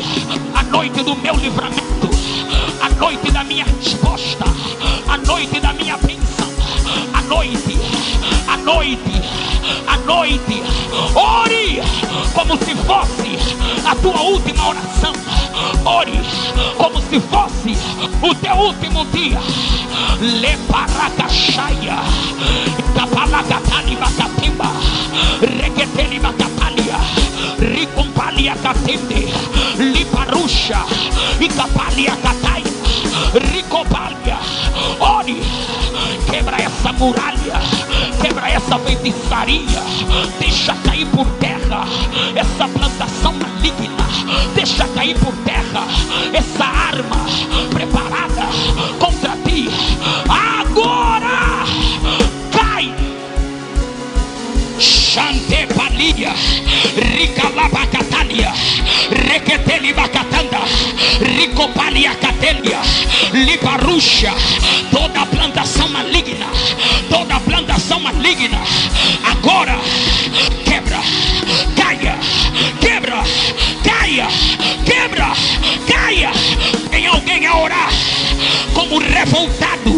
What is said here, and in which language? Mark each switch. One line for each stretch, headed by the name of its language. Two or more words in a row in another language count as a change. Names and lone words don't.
Portuguese: A noite do meu livramento, a noite da minha resposta, a noite da minha bênção. A noite, a noite, a noite. Ore como se fosse a tua última oração. Ore como se fosse o teu último dia. Leparacaxaia, Capalagatani Bacatimba, Requeteli Bacatalia, Ricompalia Catende, Liparuxa, e Capalia Cataia, Ricopalia. Ore, quebra essa muralha, quebra essa feitiçaria, deixa cair por terra essa plantação maligna. deixa cair por terra essa arma preparada contra ti. Agora cai. Chante palia, ricalabacatalia, requeteli bacatanda, ricopalia catelia, libarusha, toda plantação maligna, toda plantação maligna, agora quebra, caia, quebra, caia, quebra, caia. Tem alguém a orar como revoltado?